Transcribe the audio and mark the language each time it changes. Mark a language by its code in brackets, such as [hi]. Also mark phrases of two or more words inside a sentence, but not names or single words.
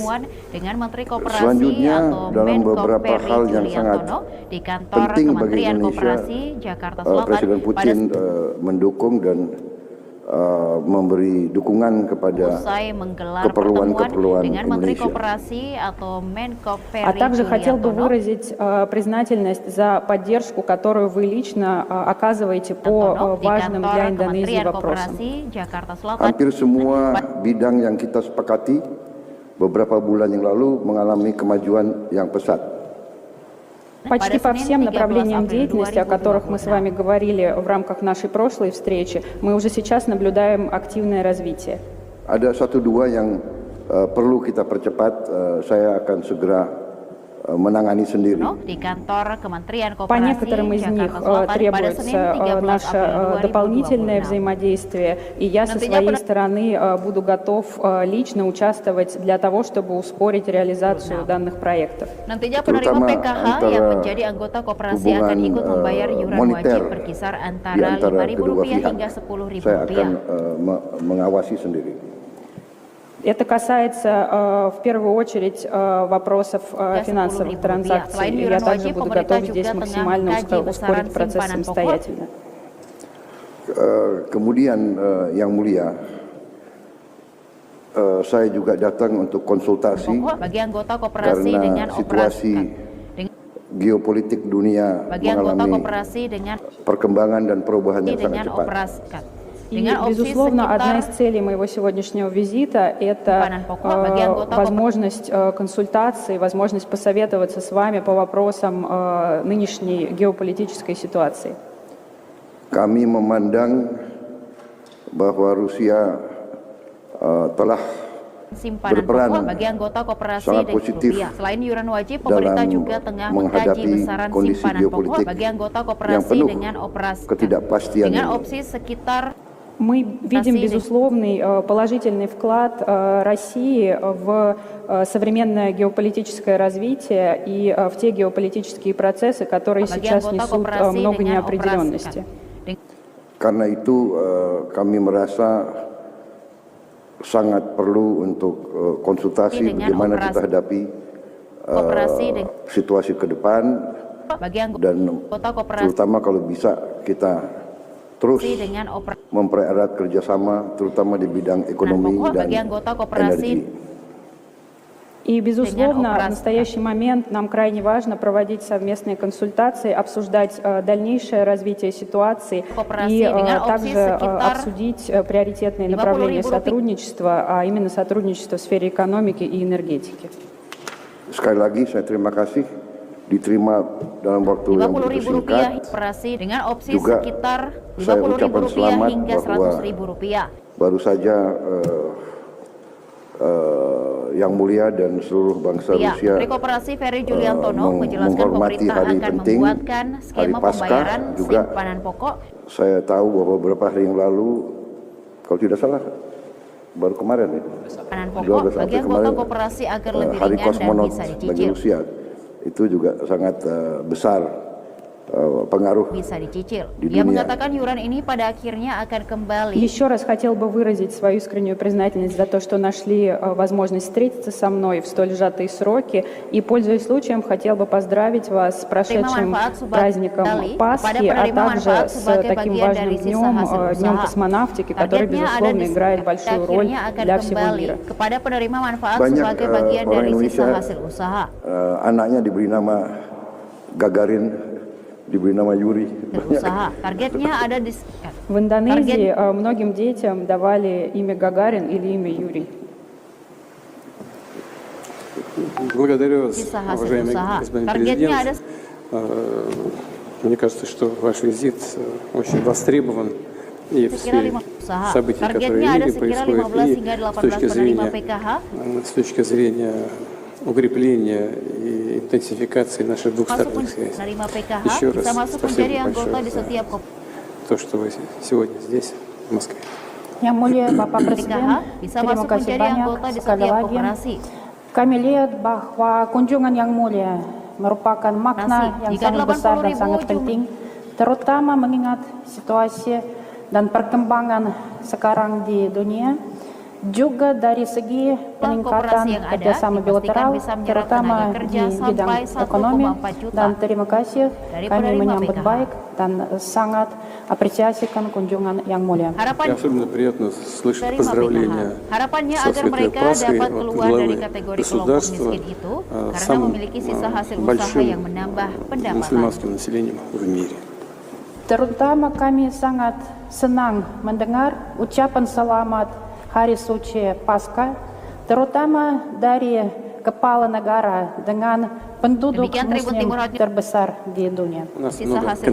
[id] Selanjutnya, dalam beberapa hal yang sangat penting bagi Indonesia, Presiden Putin mendukung dan memberi dukungan kepada keperluan-keperluan Indonesia. [ru] А также хотел бы выразить признательность за поддержку, которую вы лично оказываете по важным для Индонезии вопросам. [id] Hampir semua bidang yang kita sepakati beberapa bulan yang lalu mengalami kemajuan yang pesat. [ru] Почти по всем направлениям деятельности, о которых мы с вами говорили в рамках нашей прошлой встречи, мы уже сейчас наблюдаем активное развитие. [id] Ada satu dua yang perlu kita percepat, saya akan segera menangani sendiri. [ru] По некоторым из них требуется наше дополнительное взаимодействие, и я со своей стороны буду готов лично участвовать для того, чтобы ускорить реализацию данных проектов. [id] Nantinya penerima PKH yang menjadi anggota koperasi akan ikut membayar iuran wajib berkisar antara Rp5.000 hingga Rp10.000. Saya akan mengawasi sendiri. [ru] Это касается в первую очередь вопросов финансовых транзакций. И я также буду готов здесь максимально ускорить процесс самостоятельно. [id] Kemudian yang mulia, saya juga datang untuk konsultasi karena situasi geopolitik dunia mengalami perkembangan dan perubahan yang sangat cepat. [ru] И, безусловно, одна из целей моего сегодняшнего визита – это возможность консультации, возможность посоветоваться с вами по вопросам нынешней геополитической ситуации. [id] Kami memandang bahwa Rusia telah berperan sangat positif dalam menghadapi kondisi geopolitik yang penuh ketidakpastian ini. [ru] Мы видим безусловный положительный вклад России в современное геополитическое развитие и в те геополитические процессы, которые сейчас несут много неопределенности. [id] Karena itu kami merasa sangat perlu untuk konsultasi bagaimana kita hadapi situasi ke depan dan terutama kalau bisa kita terus dengan operasi mempererat kerjasama terutama di bidang ekonomi pokok dan bagi anggota koperasi. energi. [ru] И, безусловно, в операция. настоящий момент нам крайне важно проводить совместные консультации, обсуждать дальнейшее развитие ситуации и также обсудить приоритетные направления сотрудничества, а именно сотрудничество в сфере экономики и энергетики. [id] Sekali lagi saya terima kasih diterima dalam waktu yang begitu singkat. Operasi dengan opsi Juga sekitar saya ucapkan Rp50.000 selamat hingga bahwa Rp100.000. baru saja Yang Mulia dan seluruh bangsa Rusia Menteri Koperasi Ferry Juliantono menjelaskan menghormati pemerintah hari akan penting, membuatkan skema hari Paskah pembayaran juga. simpanan pokok. Saya tahu bahwa beberapa hari yang lalu, kalau tidak salah, baru kemarin ya, Simpanan pokok bagi anggota koperasi agar lebih hari ringan dan kosmonot bisa bagi dicicil. Rusia itu juga sangat besar pengaruh Bisa dicicil. di Dia dunia. mengatakan yuran ini pada akhirnya akan kembali. [ru] Еще раз хотел бы выразить свою искреннюю признательность за то, что нашли возможность встретиться со мной в столь сжатые сроки. И, пользуясь случаем, хотел бы поздравить вас с прошедшим праздником Пасхи, а также с таким важным днем, Днем космонавтики, который, безусловно, играет большую роль для всего мира. [id] Kepada penerima manfaat Banyak sebagai bagian orang dari Indonesia, sisa hasil usaha. Anaknya diberi nama Gagarin, diberi nama Yuri. Usaha. Targetnya ada di [ru] В Индонезии многим детям давали имя Гагарин или имя Юрий. Благодарю вас, [id] Sisa hasil [ru] уважаемый [id] usaha. [ru] господин [id] Targetnya ada [ru] президент. Мне кажется, что ваш визит очень востребован и в [id] sekira [ru] сфере [id] 5 usaha. [ru] событий, которые [id] Targetnya [ru] в [id] ada [ru] мире [id] sekira [ru] происходят, [id] 15 [ru] и [id] hingga [ru] с [id] 18 [ru] точки [id] penerima [ru] зрения, [id] PKH. [ru] с точки зрения укрепления и интенсификации наших [id] Masuk [ru] двухсторонних связей. [id] penerima PKH [ru] Еще раз [id] bisa masuk [ru] спасибо [id] menjadi anggota [ru] большое [id] di [ru] за [id] setiap [ru] то, что вы сегодня здесь, в Москве. [id] Yang Mulia Bapak Presiden, PKH bisa terima masuk kasih menjadi banyak anggota di sekali setiap lagi. koperasi. Kami lihat bahwa kunjungan Yang Mulia merupakan makna yang Jika sangat besar dan 80.000 sangat penting, terutama mengingat situasi dan perkembangan sekarang di dunia, juga dari segi peningkatan koperasi yang ada kerjasama dipastikan bilateral, bisa menyerap terutama tenaga di kerja bidang sampai ekonomi. 1,4 juta Dan terima kasih, dari kami penerima menyambut PKH. baik dan sangat apresiasikan kunjungan Yang Mulia. [ru] И [id] Harapan [ru] особенно приятно слышать [id] dari [ru] поздравления [id] PKH. Harapannya [ru] со [id] agar [ru] Святой [id] mereka [ru] Пасхой [id] dapat [ru] от [id] keluar dari [ru] главы [id] kategori kelompok [ru] государства [id] miskin itu karena [ru] самым [id] memiliki sisa hasil usaha [ru] большим [id] yang menambah pendapatan. [ru] мусульманским населением в мире. [id] Terutama kami sangat senang mendengar ucapan selamat Hari Suci Paskah, terutama dari kepala negara dengan penduduk Demikian Tribun Muslim Timur Hotnews. terbesar di dunia. [ru] У нас [id] Sisa [ru] много [id] hasil usaha yang